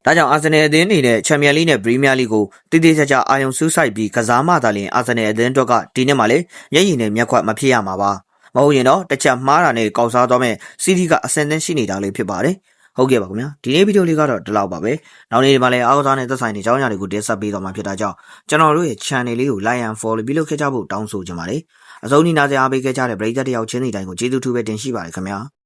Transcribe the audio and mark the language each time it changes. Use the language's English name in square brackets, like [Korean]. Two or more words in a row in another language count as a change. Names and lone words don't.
[Burmese] ဒါကြောင့်အာဆင်နယ်အသင်းအနေနဲ့ချန်ပီယံလိနဲ့ပရီးမီးယားလိကိုတည်တည်ချာချာအာရုံစူးစိုက်ပြီးကစားမှသာလျှင်အာဆင်နယ်အသင်းအတွက်ကဒီနှစ်မှလည်းမျက်ရည်နဲ့မျက်ခွက်မဖြစ်ရမှာပါ။မဟုတ်ရင်တော့တစ်ချက်မှားတာနဲ့ကောက်စားသွားမဲ့စီးတီးကအဆင်သင့်ရှိနေတာလေးဖြစ်ပါတယ်။ဟုတ်ကဲ့ပါခင်ဗျာဒီနေ့ဗီဒီယိုလေးကတော့ဒီလောက်ပါပဲနောက်နေ့ဒီမှာလည်းအားကစားနဲ့သက်ဆိုင်တဲ့ကြောင်းအရာတွေကိုတင်ဆက်ပေးသွားမှာဖြစ်တာကြောင့်ကျွန်တော်တို့ရဲ့ channel လေးကို [English] like and follow [Burmese] ပြုလုပ်ခဲ့ကြဖို့တောင်းဆိုချင်ပါတယ်အဆုံးနီနာစရာအားပေးခဲ့ကြတဲ့ပရိသတ်တယောက်ချင်းစီတိုင်းကိုကျေးဇူးထူးပဲတင်ရှိပါတယ်ခင်ဗျာ